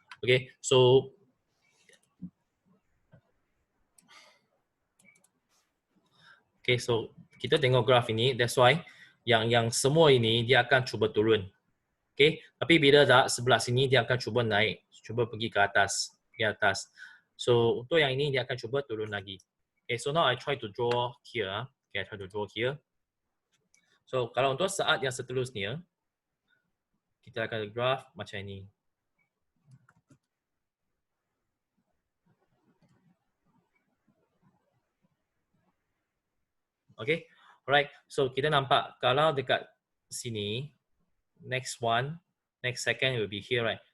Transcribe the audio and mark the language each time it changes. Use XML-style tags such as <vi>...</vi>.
<ms>Okay, so kita tengok graf ini,</ms> <en>that's why</en> <ms>yang semua ini dia akan cuba turun. Okay, tapi bila dah sebelah sini dia akan cuba naik, cuba pergi ke atas, ke atas. So untuk yang ini dia akan cuba turun lagi.</ms> <en>Okay, so now I try to draw here. Okay, I try to draw here.</en> <ms>So kalau untuk saat yang seterusnya, kita akan graf macam ini.</ms> <en>Okay, alright. So</en> <ms>kita nampak kalau dekat sini,</ms> <en>next second will be here, right?</en>